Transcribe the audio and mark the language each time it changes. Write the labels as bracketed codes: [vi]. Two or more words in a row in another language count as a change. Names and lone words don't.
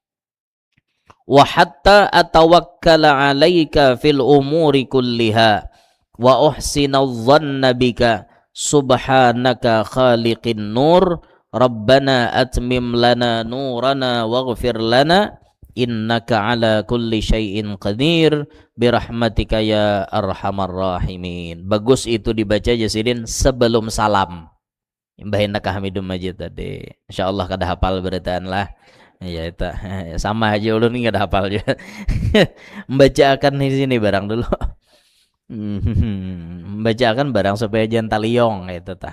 [ar] وحتى أتوكل عليك في الأمور كلها وأحسن الظن بك سبحانك خالق النور ربنا أتمم لنا نورنا واغفر لنا إنك على كل شيء قدير برحمتك يا أرحم الراحمين. [bjn] Bagus itu dibaca Jasidin sebelum salam. Imbahin [ar] إنك حميد مجيد [bjn] tadi. Insyaallah kada hafal beritaan lah. Ya itu sama aja ulun enggak ada hafal juga. Membacakan di sini barang dulu. Membacakan barang supaya jangan taliong itu tah.